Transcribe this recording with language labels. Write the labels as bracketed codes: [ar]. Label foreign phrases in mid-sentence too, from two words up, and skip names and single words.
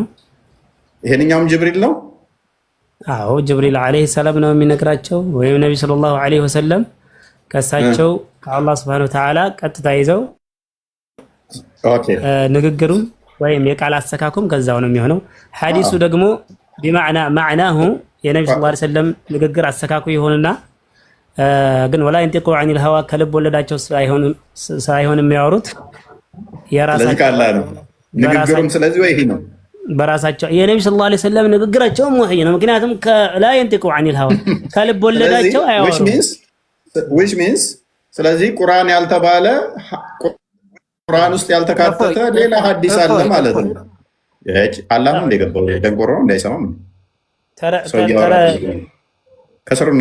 [am] ይሄንኛውም ጅብሪል ነው። አዎ ጅብሪል [ar] عليه السلام [am] ነው የሚነግራቸው ወይም ነብይ [ar] صلى الله عليه وسلم [am] ከሳቸው ከአላህ [ar] سبحانه وتعالى [am] ቀጥታ ይዘው ንግግሩም ወይም የቃል አሰካኩም ከዛው ነው የሚሆነው። ሐዲሱ ደግሞ [ar] بمعنى معناه [am] የነብይ [ar] صلى الله عليه وسلم [am] ንግግር አሰካኩ ይሆንና ግን [ar] ولا ينطق عن الهوى [am] ከልብ ወለዳቸው ሳይሆን የሚያወሩት የራሳቸው ቃል ነው ንግግሩም። ስለዚህ ወይ ይሄ ነው በራሳቸው የነብይ [ar] صلى الله عليه وسلم [am] ንግግራቸው ወህይ ነው። ምክንያቱም [ar] لا ينطق عن الهوى [am] ከልብ ወለዳቸው አያወሩም። [en] which means [am] ስለዚህ ቁርአን ያልተባለ ቁርአን ውስጥ ያልተካተተ ሌላ ሐዲስ አለ ማለት ነው። አላህ ነው እንደገባው ደንቆሮ እንዳይሰማም ከስሩና